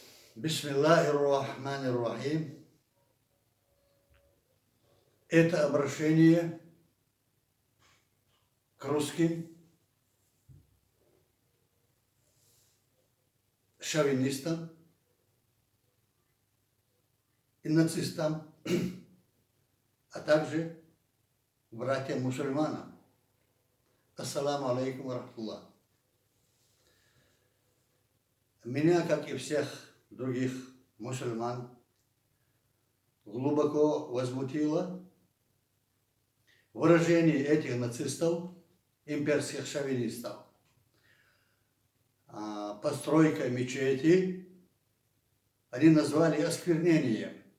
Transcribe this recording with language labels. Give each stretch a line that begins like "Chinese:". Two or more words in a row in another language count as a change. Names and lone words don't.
Arabic: بسم الله الرحمن الرحيم.
Russian: Это обращение к русским шовинистам и нацистам, а также братьям-мусульманам.
Arabic: السلام عليكم ورحمة الله.
Russian: Меня, как и всех других мусульман, глубоко возмутило выражение этих нацистов, имперских шовинистов. Постройка мечети они назвали осквернением.